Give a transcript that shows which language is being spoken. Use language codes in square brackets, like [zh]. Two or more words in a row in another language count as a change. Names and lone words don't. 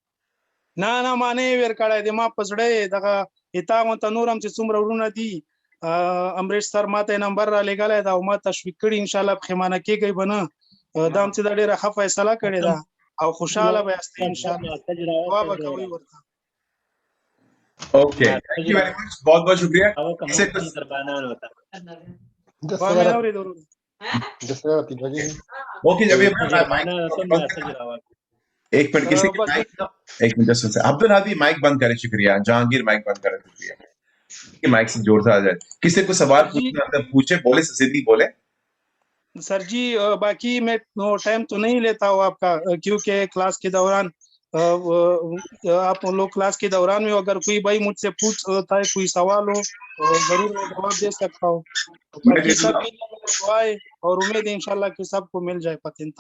[ps] نه ما نه یې ویر کړی دی، ما په زړه یې دغه تا غونته نور هم چې څومره وروڼه دي امریش سر ما ته یې نمبر را لېږلی ده او ما تشویق کړي، انشاءالله پښیمانه کېږئ به نه، دا هم چې دا ډېره ښه فیصله کړې ده او خوشحاله به یاستئ انشاءالله، دعا به کوئ ورته۔ [en] Okay thank you very much, [ur] بہت بہت شکریہ۔ اسے کچھ [ps] مې اورېد وروره [ur] اوکے جب ایک منٹ کسی کی مائک، ایک منٹ سے عبد الحادی مائک بند کرے، شکریہ۔ جہانگیر مائک بند کرے، شکریہ۔ مائک سے جوڑ سے آ جائے، کسی کو سوال پوچھنا پوچھے، بولے صدیق بولے۔ سر جی باقی میں ٹائم تو نہیں لیتا ہوں آپ کا، کیونکہ کلاس کے دوران آپ لوگ کلاس کے دوران میں اگر کوئی بھائی مجھ سے پوچھتا ہے کوئی سوال ہو تو ضرور میں جواب دے سکتا ہوں، باقی سب کی دعائیں اور امید انشاءاللہ کہ سب کو مل جائے پتنتا۔